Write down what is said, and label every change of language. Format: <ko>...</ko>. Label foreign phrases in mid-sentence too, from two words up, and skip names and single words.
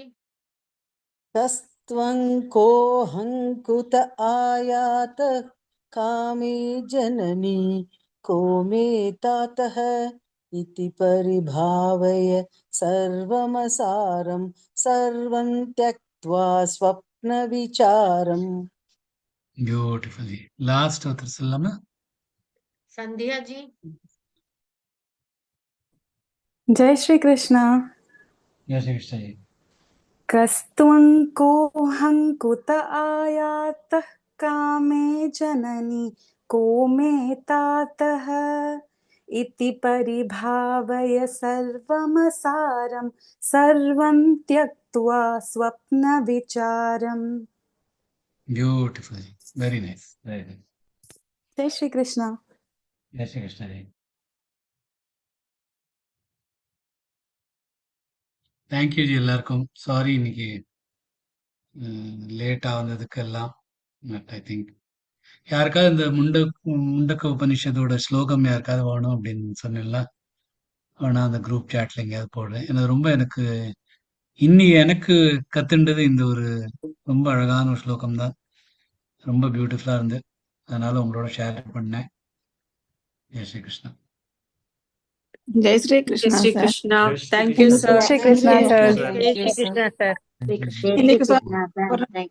<sa>कस्त्वं कोऽहं कुत आयातः कामे जननी को मे तातः इति परिभावय सर्वमसारं सर्वं त्यक्त्वा स्वप्नविचारम्.</sa> <en>Beautiful ji. Last author Sallama. Sandhya ji.</en> <hi>जय श्री कृष्ण। जय श्री कृष्ण जी.</hi> <sa>कस्त्वं कोऽहं कुत आयातः कामे जननी को मे तातः इति परिभावय सर्वमसारं सर्वं त्यक्त्वा स्वप्नविचारम्.</sa> <en>Beautiful ji. Very nice. Very nice.</en> <hi>जय श्री कृष्ण। जय श्री कृष्ण जी.</hi> <ta>தேங்க்யூ ஜி எல்லாருக்கும். சாரி இன்னைக்கு லேட்டாக வந்ததுக்கெல்லாம்.</ta> <en>But I think</en> <ta>யாருக்காவது இந்த முண்டக்க உபனிஷத்தோட ஸ்லோகம் யாருக்காவது வேணும் அப்படின்னு சொன்னேன்ல, வேணா அந்த</ta> <en>group chatல</en> <ta>எங்கேயாவது போடுறேன். எனக்கு இன்னைக்கு எனக்கு கத்துண்டது இந்த ஒரு ரொம்ப அழகான ஒரு ஸ்லோகம் தான். ரொம்ப பியூட்டிஃபுல்லா இருந்து, அதனால உங்களோட ஷேர் பண்ணேன்.</ta> <hi>जय श्री कृष्णा. जय श्री कृष्ण श्री सर। कृष्ण। थैंक जय यू श्री सर। कृष्ण सर। जय श्री कृष्ण sir. जय श्री</hi> <ta>இன்னைக்கு</ta> <en>Krishna sir. Thank you.</en>